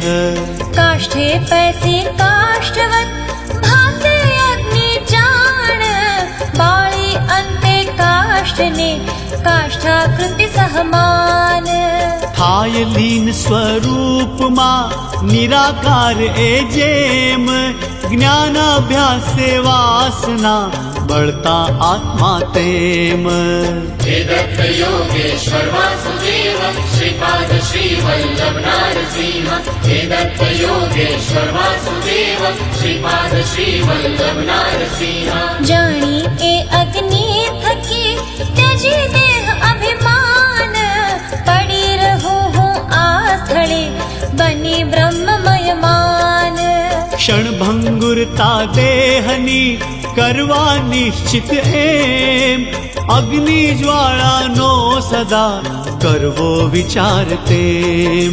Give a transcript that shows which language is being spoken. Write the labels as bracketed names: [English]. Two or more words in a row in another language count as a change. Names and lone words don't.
[Gujarati] કાષ્ઠે પૈસી કાષ્ઠવત ભાસે અગ્નિ જાણ બાળી અંતે કાષ્ઠને કાષ્ઠાકૃતિ સહમાન થાય લીન સ્વરૂપમાં નિરાકાર એ જેમ જ્ઞાનાભ્યાસે વાસના બળતા આત્મા તેમ [Sanskrit] हे दत्त योगेश्वर वासुदेव श्रीपाद श्रीवल्लभ नारसिंह हे दत्त योगेश्वर वासुदेव श्रीपाद श्रीवल्लभ नारसिंह [Gujarati] જાણી એ અગ્નિ થકી ત્યજી દેહ અભિમાન પડી રહું હું આ સ્થળે બની બ્રહ્મમય માન ક્ષણભંગુરતા દેહની કરવા નિશ્ચિત એમ અગ્નિ જ્વાળાનો સદા કરવો વિચાર તેમ